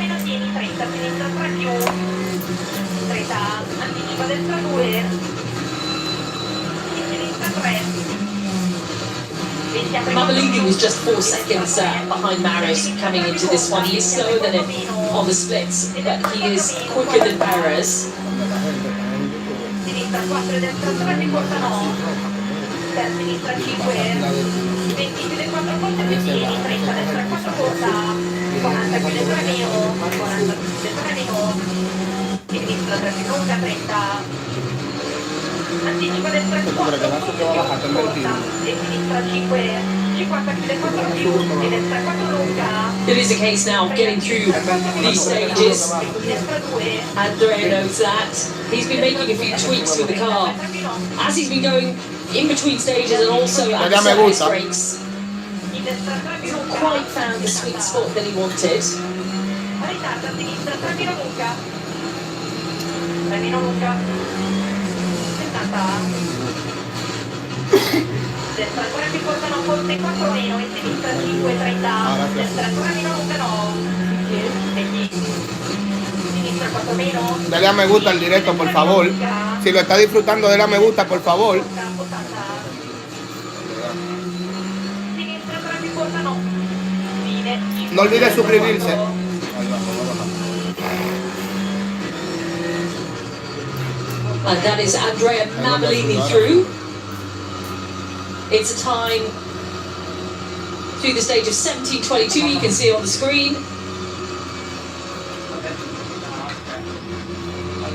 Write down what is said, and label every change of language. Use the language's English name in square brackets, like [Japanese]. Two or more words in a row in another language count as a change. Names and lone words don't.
[English] Mabellini was just 4 seconds behind Maris coming into this one. He is slower than him on the splits, but he is quicker than Perez. [Italian] Sinistra 4, destra 3, mi corta no. Sinistra 5, 20 più del 4 corte, 15, 30, destra 4 corta, 40 più del 3 mio, 40 più del 3 mio, sinistra 3 più lunga, 30. Anticipa destra 4, corta, e sinistra 5, 50 più del 4 più, e destra 4 lunga. [English] It is a case now of getting through these stages. Andrea knows that. He's been making a few tweaks with the car as he's been going in between stages and also at the surface brakes. Not quite found the sweet spot that he wanted. [Italian] Destra ancora più corta non forte 4 meno e sinistra 5, 30. Destra ancora meno lunga no. Sinistra 4 meno. [Spanish] Dale a me gusta al directo, por favor. Si lo está disfrutando, dale a me gusta, por favor. [Italian] Sinistra 3 più corta no. [Spanish] No olvide suscribirse. [English] And that is Andrea Mabellini through. It's a time through the stage of 17:22. You can see it on the screen.